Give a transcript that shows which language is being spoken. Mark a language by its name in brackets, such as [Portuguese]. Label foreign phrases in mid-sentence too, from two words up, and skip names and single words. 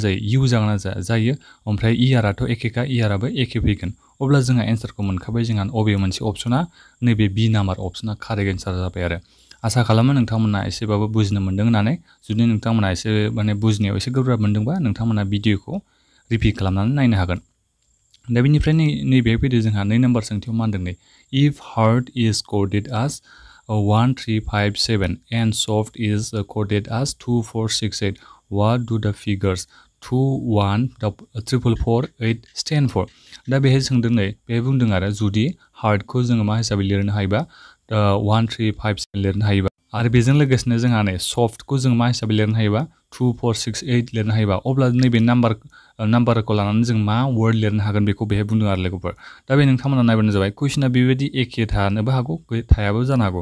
[Bodo] जायो इउ जागोन ना जायो ओमफ्राय इआरआथ' एखेखा इआरआबो एखे फैगोन अब्ला जोंहा एन्सारखौ मोनखाबाय जोंहा अबे मोनसे अपसना नैबे बि नाम्बार अपसना [English] correct answer [Bodo] जाबाय आरो आसा खालामो नोंथांमोना एसेबाबो बुजिनो मोन्दों होननानै जुदि नोंथांमोना एसे माने बुजिनायाव एसे गोब्राब मोन्दोंबा नोंथांमोना भिडिअखौ रिपिट खालामनानै नायनो हागोन दा बेनिफ्राय नैबे फैदो जोंहा 2 नाम्बार सोंथियाव मा होनदों नै [English] if hard is coded as 1357 and soft is coded as 2468 what do the figures 21448 stand for [Bodo] दा बेहाय सोंदों नै बेहाय बुंदों आरो जुदि हार्डखौ जोङो मा हिसाबै लिरनो हायोबा 1357 लिरनो हायोबा आरो बेजों लोगोसेनो जोंहा नै सफ्टखौ जों मा हिसाबै लिरनो हायोबा 2468 लिरनो हायोबा अब्ला नैबे नाम्बारखौ लानानै जों मा वर्ड लिरनो हागोन बेखौ बेहाय बुंदों आरो लोगोफोर दा बे नोंथांमोना नायबानो जाबाय कुइसना बेबायदि एखे थानोबो हागौ थायाबो जानो हागौ